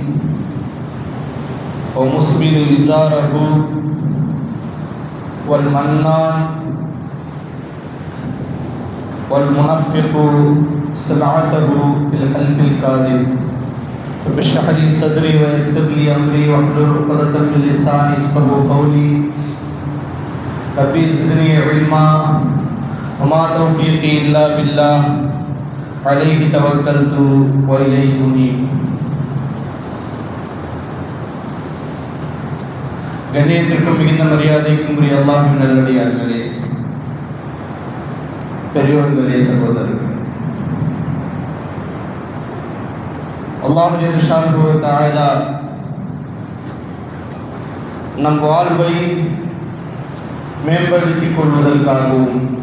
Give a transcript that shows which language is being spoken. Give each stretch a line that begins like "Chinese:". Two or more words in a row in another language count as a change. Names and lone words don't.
Arabic: ومسبل إزاره والمنان والمنفق سلعته في الحلف الكاذب رب اشرح لي صدري ويسر لي أمري واحلل عقدة من لساني يفقهوا قولي ربي زدني علما وما توفيقي إلا بالله عليه توكلت وإليه أنيب.
Tamil: கண்ணியத்திற்கும் மிகுந்த மரியாதைக்கும் உரிய அல்லாஹ்வின் நல்லடியார்களே, பெரியோர்களே, சகோதரர்களே, அல்லாஹ்
Arabic: جل شأنه وتعالى
Tamil: நம் வாழ்வை மேம்படுத்திக் கொள்வதற்காகவும்